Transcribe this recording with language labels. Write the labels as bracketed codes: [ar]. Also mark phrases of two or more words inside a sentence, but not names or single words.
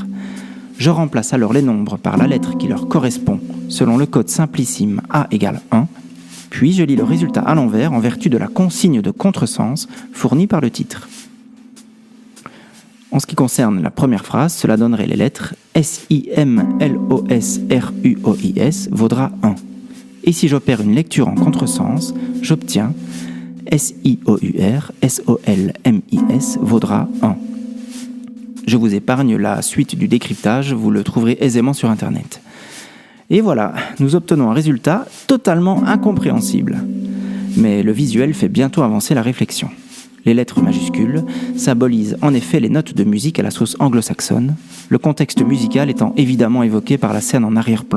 [fr] Je remplace alors les nombres par la lettre qui leur correspond selon le code simplissime A égale 1, puis je lis le résultat à l'envers en vertu de la consigne de contresens fournie par le titre. En ce qui concerne la première phrase, cela donnerait les lettres S-I-M-L-O-S-R-U-O-I-S vaudra 1. Et si j'opère une lecture en contresens, j'obtiens S-I-O-U-R-S-O-L-M-I-S vaudra 1. Je vous épargne la suite du décryptage, vous le trouverez aisément sur Internet. Et voilà, nous obtenons un résultat totalement incompréhensible. Mais le visuel fait bientôt avancer la réflexion. Les lettres majuscules symbolisent en effet les notes de musique à la sauce anglo-saxonne, le contexte musical étant évidemment évoqué par la scène en arrière-plan.